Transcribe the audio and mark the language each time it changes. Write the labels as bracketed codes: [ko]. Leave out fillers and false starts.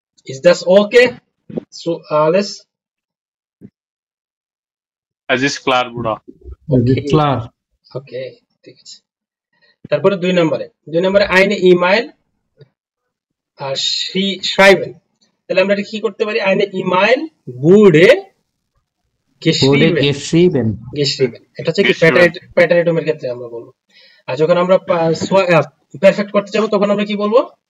[en] Is that okay? [de] So alles Es ist klar, Bruder. ক্লার। [bn] okay, ঠিক আছে। তারপরে দুই নম্বরে eine E-Mail আর schreiben। তাহলে আমরা এটা কি করতে পারি? [de] eine E-Mail wurde geschrieben। [bn] এটা হচ্ছে কি প্রেটেরিটমের ক্ষেত্রে আমরা বলবো। আর যখন আমরা পারফেক্ট করতে যাব তখন আমরা কি বলবো?